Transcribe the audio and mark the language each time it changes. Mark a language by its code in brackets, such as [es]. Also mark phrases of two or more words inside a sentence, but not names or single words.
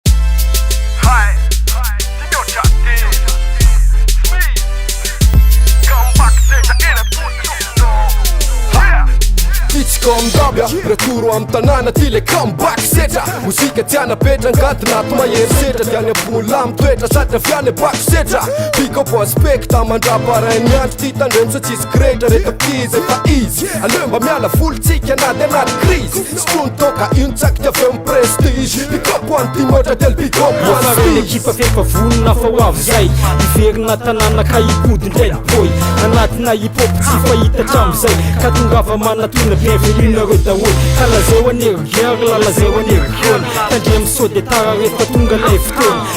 [en] Hi, hi, [fr] c'est Yo Chatty. [en] It's me. Come back, [fr] c'est ta Pitsy comme d'hab, retour [mg] am tanàna, [fr] ty le comeback setra. [mg] Mozika tiana petra, angady nato mahery setra. Tiany ambony lamy toetra, sady avy any abako setra. [en] Pick up aspect, [mg] mandraparain'ny andro, ty tandremo, sa tsisy gretra, reto ty zay fa izy. Aleo mba miala voly tsika, na de anaty crise. Sotrony toka, ino tsaka, ty avy eo amin'ny prestige. [en] Pick up one, [mg] ty motra, telo, [en] pick up one, [mg] Afa reny stage. ekipa fefa vonona fa ho avy zay. Iverina tanàna ka hipody indray ny boy. Anatina hip hop tsy fahita hatramin'izay. Ka tongava manatona bienvenue nareo daholo. Ka lazao an'ery guerre, la lazao an'ery trône. Tandremo saut de tara rehefa tonga ilay fotoana.